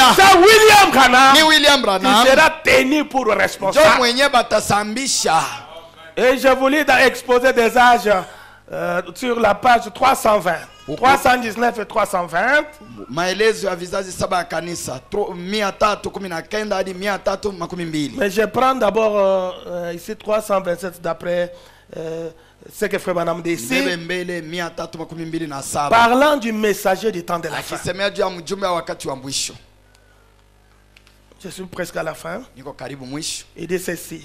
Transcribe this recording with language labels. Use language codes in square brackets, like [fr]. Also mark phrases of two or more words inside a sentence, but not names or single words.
[fr] C'est William Branham [sw] Ni William [fr] qui [sw] Branham. [fr] sera tenu pour le [sw] Njoo [fr] responsable. [sw] mwenye batasambisha. [fr] Et je voulais dans exposer des âges sur la page 320. 319 et 320. [sw] Maelezo ya vizazi 7 ya kanisa 319 hadi 312. [fr] Mais je prends d'abord ici 327 d'après ce que Frère Branham dit ici. Parlant du messager du temps de la fin. Je suis presque à la fin. Il dit ceci.